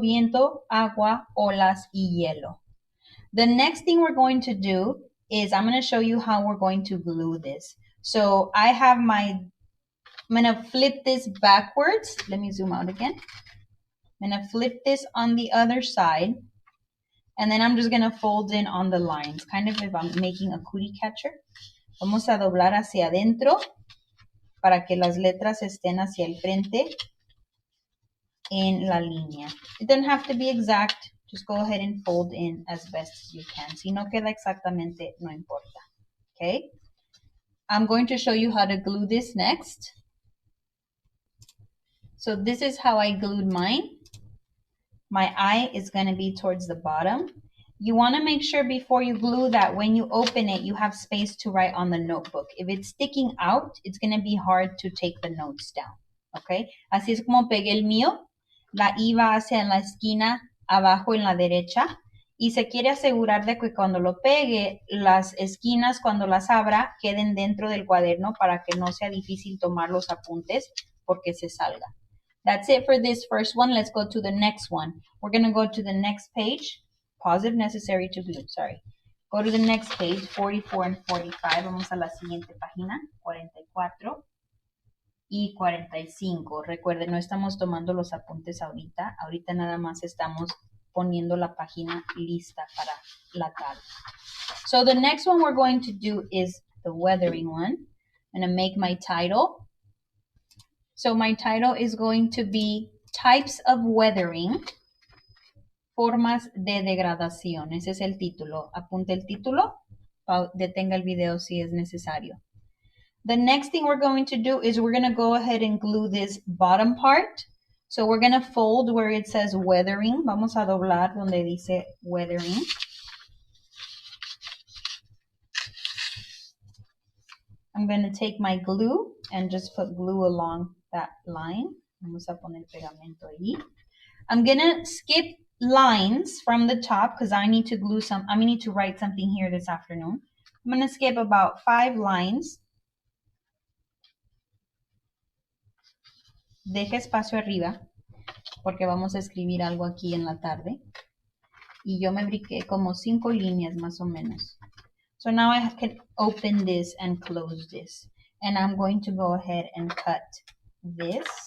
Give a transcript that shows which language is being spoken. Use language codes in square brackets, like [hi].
[es] Viento, agua, olas, y hielo. [en] The next thing we're going to do is I'm going to show you how we're going to glue this. So I'm going to flip this backwards. Let me zoom out again. I'm going to flip this on the other side. And then I'm just going to fold in on the lines. Kind of if I'm making a cookie catcher. [es] Vamos a doblar hacia adentro para que las letras estén hacia el frente en la línea. [en] It doesn't have to be exact. Just go ahead and fold in as best as you can. [es] Si no queda exactamente, no importa. [en] Okay? I'm going to show you how to glue this next. So this is how I glued mine. My eye is going to be towards the bottom. You want to make sure before you glue that when you open it, you have space to write on the notebook. If it's sticking out, it's going to be hard to take the notes down. Okay? [es] Así es como pegué el mío. La I va hacia la esquina abajo en la derecha. Y se quiere asegurar de que cuando lo pegue, las esquinas, cuando las abra, queden dentro del cuaderno para que no sea difícil tomar los apuntes porque se salga. [en] That's it for this first one. Let's go to the next one. We're going to go to the next page. Pause if necessary to glue, sorry. Go to the next page, 44 and 45. [es] Vamos a la siguiente página, 44 y 45. Recuerden, no estamos tomando los apuntes ahorita. Ahorita nada más estamos poniendo la página lista para la tarde. [en] So the next one we're going to do is the weathering one. I'm going to make my title. So my title is going to be Types of Weathering, [es] Formas de Degradación. Ese es el título. [en] Apunte el título. [es] Detenga el video si es necesario. [en] The next thing we're going to do is we're going to go ahead and glue this bottom part. So we're going to fold where it says weathering. [es] Vamos a doblar donde dice weathering. [en] I'm going to take my glue and just put glue along that line. [es] Vamos a poner pegamento ahí. [en] I'm going to skip lines from the top because I need to glue I need to write something here this afternoon. I'm going to skip about 5 lines. [es] Deje espacio arriba porque vamos a escribir algo aquí en la tarde. Y yo me brinqué como 5 líneas más o menos. [en] So now I can open this and close this. And I'm going to go ahead and cut this.